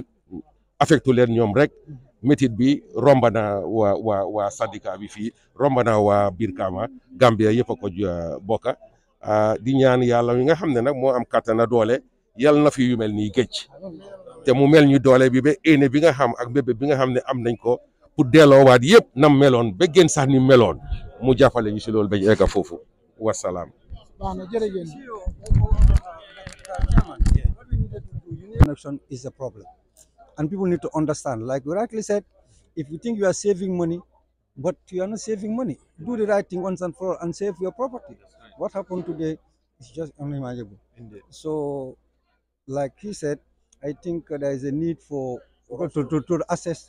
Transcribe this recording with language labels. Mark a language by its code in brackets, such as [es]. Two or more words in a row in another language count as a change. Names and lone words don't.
[wo] affectu leen ñoom rek métit bi romba na waa syndicat bi fii romba na waa Brikama Gambia yëpp a ko bokka di ñaan yàlla mi nga xam ne nag moo am kàttan doole yàlla na fi yu mel nii géej te mu mel ñu doole bi ba éene bi nga xam ak bébé bi nga xam ne am nañ ko pour delloowaat yëpp nam meloon ba gën sax ni meloon mu jàppale ñu si loolu bañ egga foofu wasalaam. [en] Connection is a problem, and people need to understand, like you rightly said, if you think you are saving money but you are not saving money, do the right thing once and for all and save your property. What happened today is just unimaginable. So like he said, I think there is a need for to assess.